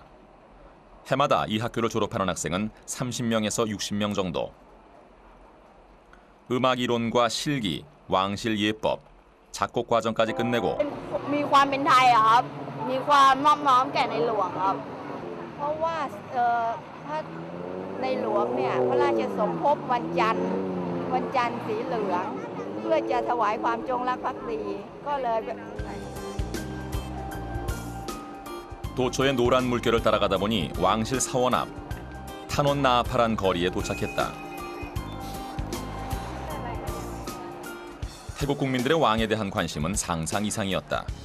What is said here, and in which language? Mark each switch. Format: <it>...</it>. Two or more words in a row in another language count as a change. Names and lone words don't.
<ko>해마다 이 학교를 졸업하는 학생은 30명에서 60명 정도. 음악 이론과 실기, 왕실 예법, 작곡 과정까지 끝내고</ko> <th>มีความเป็นไทยอะครับมีความนอบน้อมแก่ในหลวงครับเพราะว่าพระในหลวงเนี่ยพระราชสมภพวันจันทร์สีเหลืองเพื่อจะถวายความจงรักภักดีก็เลย</th> <ko>도초의 노란 물결을 따라가다 보니 왕실 사원 앞 탄원 나아파란 거리에 도착했다. 태국 국민들의 왕에 대한 관심은 상상 이상이었다.</ko>